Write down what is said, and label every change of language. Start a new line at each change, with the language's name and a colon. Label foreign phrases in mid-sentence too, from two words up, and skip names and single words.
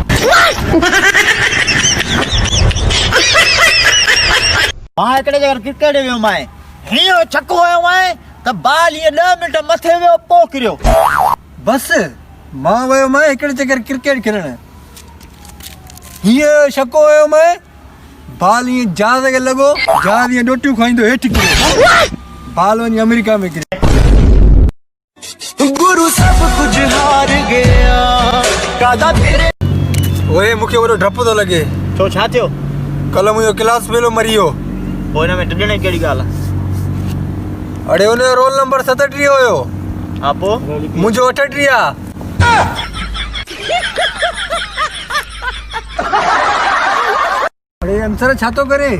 Sindhi: मां हिकिड़े जॻह क्रिकेट वियो माए, हीअं छको हयो माए त बाल हीअं 10 मिंट मथे वियो पोइ किरियो। बस मां वियो मां हिकिड़े जॻह क्रिकेट खेॾण, हीअं छको हुयो मां, बाल हीअं जहाज़ खे लॻो, जहाज़ हीअं डोटियूं खाईंदो हेठि किरियो, बाल वञी अमेरिका में किरियो।
Hindi: गुरु सब कुछ हार गया कादा तेरे।
Sindhi: ओए मूंखे वॾो डपु थो लॻे। छो छा थियो? कल्ह मुंहिंजो क्लास फेलो मरी वियो। पोइ हिन में टिॾण कहिड़ी ॻाल्हि आहे? अड़े हुनजो रोल नंबर 37 हुयो। हा पोइ मुंहिंजो 38 आहे। अड़े अंसर छा थो करे?